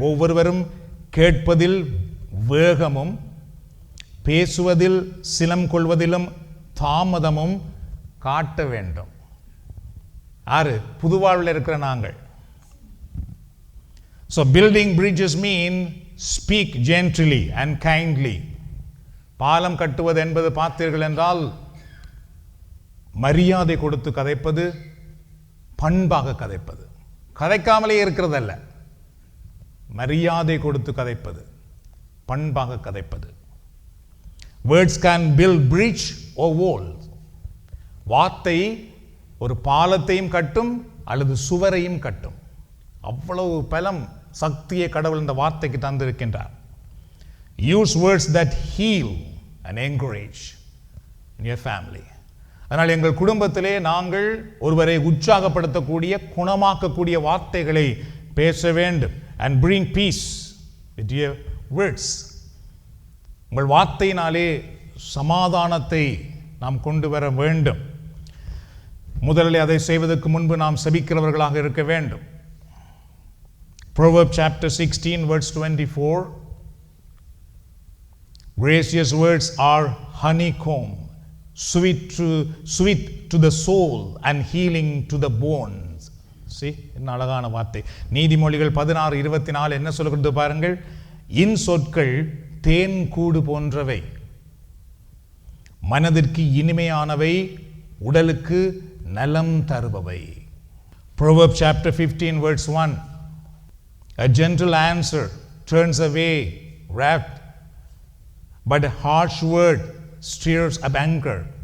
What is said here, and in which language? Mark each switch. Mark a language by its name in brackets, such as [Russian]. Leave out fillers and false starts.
[Tamil] ஒவ்வொருவரும் கேட்பதில் வேகமும் பேசுவதில் சினம் கொள்வதிலும் தாமதமும் காட்ட வேண்டும். ஆறு புதுவாழ்வில் இருக்கிற நாங்கள். [English] So building bridges mean speak gently and kindly. [Tamil] பாலம் கட்டுவது என்பது பார்த்தீர்கள் என்றால் மரியாதை கொடுத்து கதைப்பது, பண்பாக கதைப்பது, கதைக்காமலே இருக்கிறதல்ல, மரியாதை கொடுத்து கதைப்பது, பண்பாக கதைப்பது. [English] Words can build bridge or wall. [Tamil] வார்த்தை ஒரு பாலத்தையும் கட்டும் அல்லது சுவரையும் கட்டும். அவ்வளவு பலம் சக்தியை கடவுள் இந்த வார்த்தைக்கு தந்திருக்கின்றார். [English] Use words that heal and encourage in your family. [Tamil] அதனால் எங்கள் குடும்பத்திலே நாங்கள் ஒருவரை உற்சாகப்படுத்தக்கூடிய, குணமாக்கக்கூடிய வார்த்தைகளை பேச வேண்டும். [English] And bring peace with your words. [Tamil] உங்கள் வார்த்தையினாலே சமாதானத்தை நாம் கொண்டு வர வேண்டும். முதலில் அதை செய்வதற்கு முன்பு நாம் செபிக்கிறவர்களாக இருக்க வேண்டும். [English] Proverbs chapter 16 verse 24. Gracious words are honeycomb, sweet to the soul and healing to the bones. [Tamil] See, என்ன அழகான வார்த்தை. நீதிமொழிகள் 16:24 என்ன சொல்கிறது பாருங்கள். இன் சொற்கள் தேன் கூடு போன்றவை, மனதிற்கு இனிமையானவை, உடலுக்கு நலம் தருபவை. [English] Proverbs chapter 15 verse 1. A gentle answer turns away wrath, but a harsh word stirs up anger.